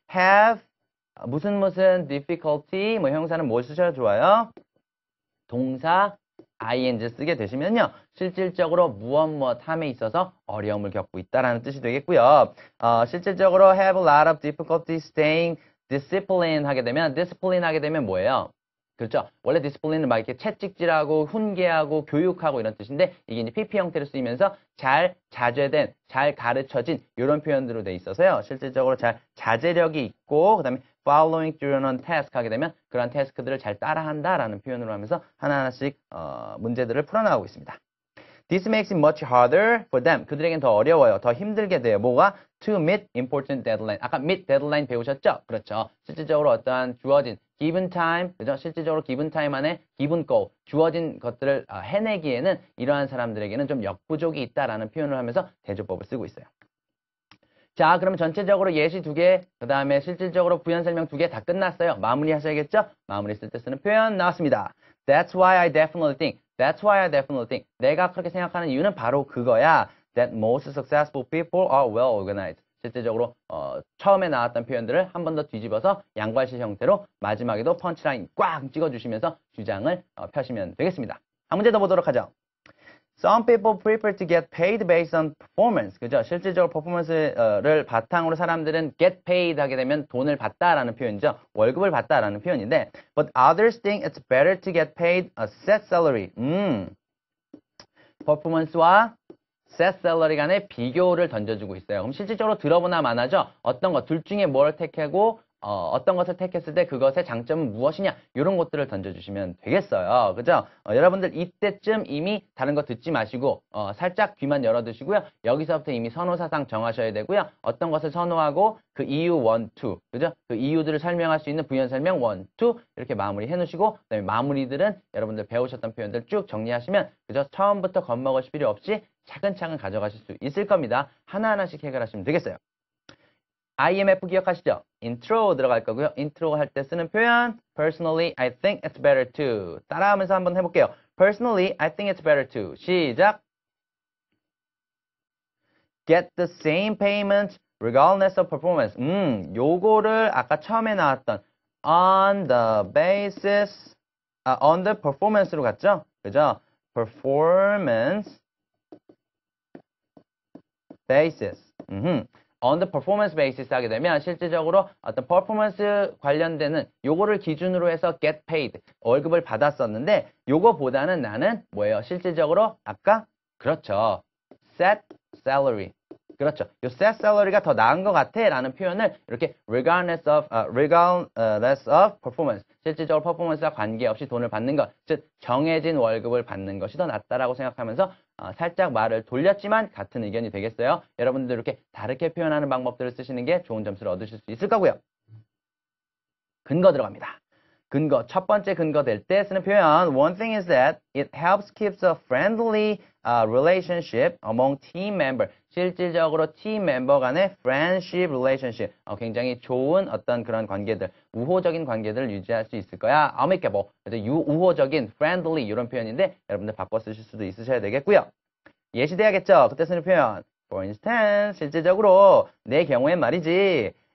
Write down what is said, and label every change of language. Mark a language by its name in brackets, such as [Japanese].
[Korean] have 무슨 difficulty 뭐 형사는 뭘 쓰셔야 좋아요? 동사 ing 쓰게 되시면요. 실질적으로 무엇 함에 있어서 어려움을 겪고 있다라는 뜻이 되겠고요. 실질적으로 [English] have a lot of difficulty staying disciplined [Korean] 하게 되면 [English] discipline 하게 되면 뭐예요? [Korean] 그렇죠. 원래 디스플레이는 막 이렇게 채찍질하고 훈계하고 교육하고 이런 뜻인데 이게 이제 PP 형태로 쓰이면서 잘 자제된, 잘 가르쳐진 이런 표현으로 돼 있어서요. 실질적으로 잘 자제력이 있고 그다음에 [English] following through on task [Korean] 하게 되면 그런 태스크들을 잘 따라한다라는 표현으로 하면서 하나하나씩 문제들을 풀어나가고 있습니다. [English] This makes it much harder for them. [Korean] 그들에겐 더 어려워요. 더 힘들게 돼요. 뭐가? [English] To meet important deadline. [Korean] 아까 [English] meet deadline [Korean] 배우셨죠? 그렇죠. 실질적으로 어떠한 주어진 [English] given time, [Korean] 그죠? 실질적으로 [English] given time [Korean] 안에 [English] given goal, [Korean] 주어진 것들을 해내기에는 이러한 사람들에게는 좀 역부족이 있다라는 표현을 하면서 대조법을 쓰고 있어요. 자, 그러면 전체적으로 예시 2개, 그 다음에 실질적으로 부연 설명 2개 다 끝났어요. 마무리 하셔야겠죠? 마무리 쓸 때 쓰는 표현 나왔습니다. [English] That's why I definitely think. That's why I definitely think. [Korean] 내가 그렇게 생각하는 이유는 바로 그거야. [English] That most successful people are well organized. [Korean] 실질적으로 처음에 나왔던 표현들을 한 번 더 뒤집어서 양괄시 형태로 마지막에도 펀치라인 꽉 찍어주시면서 주장을 펴시면 되겠습니다. 한 문제 더 보도록 하죠. [English] Some people prefer to get paid based on performance. [Korean] 그죠? 실질적으로 퍼포먼스를 바탕으로 사람들은 [English] get paid [Korean] 하게 되면 돈을 받다라는 표현이죠. 월급을 받다라는 표현인데 [English] But others think it's better to get paid a set salary. [Korean] 퍼포먼스와 [English] set salary [Korean] 간의 비교를 던져주고 있어요. 그럼 실질적으로 들어보나 마나죠? 어떤 것, 둘 중에 뭘 택하고 어떤 것을 택했을 때 그것의 장점은 무엇이냐 이런 것들을 던져주시면 되겠어요. 그죠? 여러분들 이때쯤 이미 다른 거 듣지 마시고 살짝 귀만 열어두시고요. 여기서부터 이미 선호사상 정하셔야 되고요. 어떤 것을 선호하고 그 이유 1, 2 그죠? 그 이유들을 설명할 수 있는 부연 설명 1, 2 이렇게 마무리 해놓으시고 그다음에 마무리들은 여러분들 배우셨던 표현들 쭉 정리하시면 그죠? 처음부터 겁먹으실 필요 없이 차근차근 가져가실 수 있을 겁니다. 하나하나씩 해결하시면 되겠어요. IMF 기억하시죠? intro 들어갈 거고요. [English] intro [Korean] 할 때 쓰는 표현 [English] personally I think it's better to [Korean] 따라하면서 한번 해볼게요. [English] personally I think it's better to 시작 get the same payment regardless of performance [Korean] 요거를 아까 처음에 나왔던 [English] on the basis on the performance로 갔죠? [Korean] 그죠? performance basis [English] on the performance basis [Korean] 하게 되면 실질적으로 어떤 performance 관련되는 요거를 기준으로 해서 get paid 월급을 받았었는데 요거보다는 나는 뭐예요? 실질적으로 아까 그렇죠. [English] set salary [Korean] 그렇죠. 요 [English] set salary [Korean] 가 더 나은 것 같아 라는 표현을 이렇게 [English] regardless of performance [Korean] 실질적으로 퍼포먼스와 관계없이 돈을 받는 것 즉 정해진 월급을 받는 것이 더 낫다라고 생각하면서 살짝 말을 돌렸지만 같은 의견이 되겠어요. 여러분들 이렇게 다르게 표현하는 방법들을 쓰시는 게 좋은 점수를 얻으실 수 있을 거고요. 근거 들어갑니다. 근거, 첫 번째 근거 될 때 쓰는 표현 [English] One thing is that it helps keep a friendly relationship among team member. [Korean] 실질적으로 팀 멤버 간의 [English] friendship relationship. [Korean] 굉장히 좋은 어떤 그런 관계들, 우호적인 관계들을 유지할 수 있을 거야. [English] amicable. [Korean] 그래서 우호적인, [English] friendly [Korean] 이런 표현인데 여러분들 바꿔 쓰실 수도 있으셔야 되겠고요. 예시돼야겠죠? 그때 쓰는 표현 [English] For instance, [Korean] 실질적으로 내 경우엔 말이지.